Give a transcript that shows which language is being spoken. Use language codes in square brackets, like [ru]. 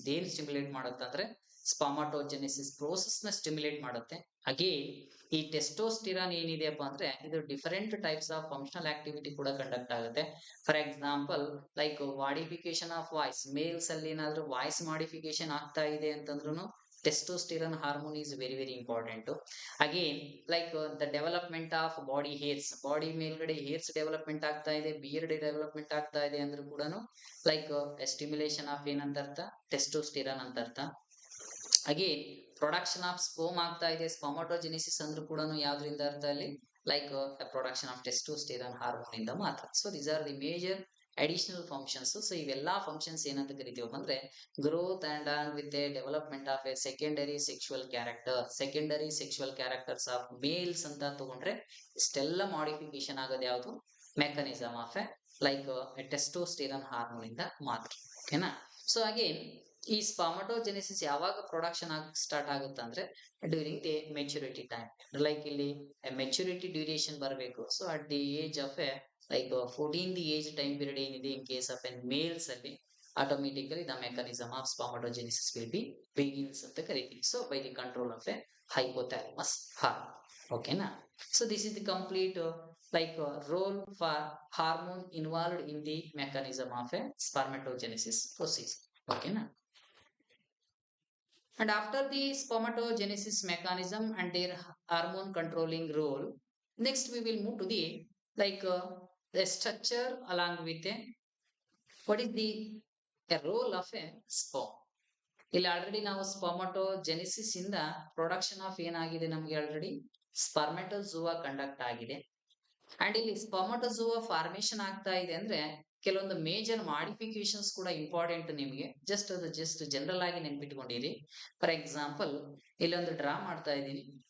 [kn] ಇದೇನು ಸ್ಟಿಮ್ಯುಲೇಟ್ ಮಾಡುತ್ತೆ ಅಂದ್ರೆ ಸ್ಪರ್ಮಟೋಜೆನಿಸಿಸ್ ಪ್ರೋಸೆಸ್ ನ ಸ್ಟಿಮ್ಯುಲೇಟ್ ಮಾಡುತ್ತೆ. ಅಗೇನ್ ಈ ಟೆಸ್ಟೋಸ್ಟಿರಾನ್ ಏನಿದೆಯಪ್ಪ ಅಂದ್ರೆ ಇದು different types of functional activity ಕೂಡ ಕಂಡಕ್ಟ್ ಆಗುತ್ತೆ. For example like modification of voice, mails ಅಲ್ಲಿ ಏನಾದ್ರು ವಾಯ್ಸ್ ಮಾಡಿಫಿಕೇಶನ್ ಆಗ್ತಾ ಇದೆ ಅಂತಂದ್ರೂ [en] testosterone hormone is very very important. Again, like the development of body hairs, body ಮೇಲ್ಗಡೆ hairs development ಆಗ್ತಾ ಇದೆ, beard development [kn] ಆಗ್ತಾ ಇದೆ ಅಂದ್ರೂ ಕೂಡ [en] like stimulation of ಏನಂತ ಅರ್ಥ, testosterone ಅಂತ ಅರ್ಥ. [kn] ಅಗೇನ್ ಪ್ರೊಡಕ್ಷನ್ ಆಫ್ ಸ್ಪೋಮ್ ಆಗ್ತಾ ಇದೆ, ಸ್ಪರ್ಮಟೋಜೆನಿಸಿಸ್ ಅಂದ್ರೂ ಕೂಡ ಯಾವ್ದ್ರಿಂದ ಅರ್ಥ ಅಲ್ಲಿ, like production of testosterone hormone ಇಂದ ಮಾತ್ರ. [en] So these are the major additional functions. [kn] So ಇವೆಲ್ಲಾ ಫಂಕ್ಷನ್ಸ್ ಏನಂತ ಕರಿತೀವಿ ಅಂದ್ರೆ growth and with A development of A secondary sexual character. Secondary sexual characters of mails ಅಂತ ತಗೊಂಡ್ರೆ ಇಷ್ಟೆಲ್ಲ ಮಾಡಿಫಿಕೇಶನ್ ಆಗೋದು ಯಾವುದು, mechanism of A like testosterone hormone ಇಂದ ಮಾತ್ರ. ಓಕೆನಾ. ಸೊ ಅಗೇನ್ ಈ ಸ್ಪರ್ಮಟೋಜೆನಿಸಿಸ್ ಯಾವಾಗ ಪ್ರೊಡಕ್ಷನ್ ಸ್ಟಾರ್ಟ್ ಆಗುತ್ತೆ ಅಂದ್ರೆ during the maturity time. Like ಇಲ್ಲಿ ಮೆಚುರಿಟಿ ಡ್ಯೂರೇಷನ್ ಬರಬೇಕು. [en] so at the age of a like 14 [kn] the age time period ಏನಿದೆ in case of N mails ಅಲ್ಲಿ automatically the mechanism of ಸ್ಪರ್ಮಟೋಜೆನಿಸಿಸ್ will be begins ಅಂತ ಕರಿತೀವಿ. [en] So by the control of a hypothalamus hormone. [kn] ಓಕೆನಾ. [en] So this is the complete like role for hormone involved in the mechanism of a spermatogenesis process. Okay na. And after the spermatogenesis mechanism and their hormone controlling role, next we will move to the like the structure along with a what is the role of a sperm. [kn] ಇಲ್ಲಿ already ನಾವು ಸ್ಪರ್ಮಟೋಜೆನಿಸಿಸ್ ಇಂದ production of ಏನಾಗಿದೆ ನಮ್ಗೆ already ಸ್ಪರ್ಮೆಟೋಜೋವಾ conduct ಆಗಿದೆ. And ಇಲ್ಲಿ ಸ್ಪರ್ಮಟೋಜೋವಾ formation ಆಗ್ತಾ ಇದೆ ಅಂದ್ರೆ ಕೆಲವೊಂದು ಮೇಜರ್ ಮಾಡಿಫಿಕೇಶನ್ಸ್ ಕೂಡ ಇಂಪಾರ್ಟೆಂಟ್ ನಿಮಗೆ. ಜಸ್ಟ್ ಅದು ಜಸ್ಟ್ ಜನರಲ್ ಆಗಿ ನೆನ್ಪಿಟ್ಕೊಂಡಿರಿ. ಫಾರ್ ಎಕ್ಸಾಂಪಲ್ ಇಲ್ಲೊಂದು ಡ್ರಾ ಮಾಡ್ತಾ ಇದ್ದೀನಿ.